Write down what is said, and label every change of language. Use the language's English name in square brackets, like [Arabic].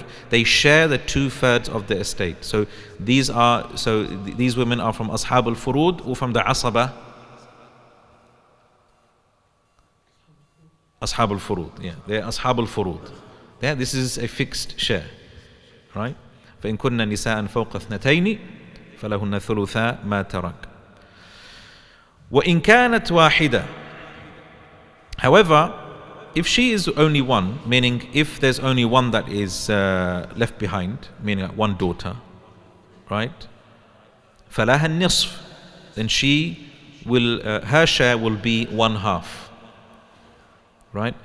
[English] They share the 2/3 of the estate. So these women are from ashab al-furud or from the asaba. Ashab al-furud. Yeah, they're ashab al-furud. Yeah, this is a fixed share. Right? [Arabic] فإن كن نساء فوق اثنتين فلهن ثلثا ما ترك. وإن كانت واحدة. [English] However, if she is only one, meaning if there's only one that is left behind, meaning one daughter, right? [Arabic] فَلَهَا النِّصْفِ. [English] Then she will, her share will be 1/2. Right?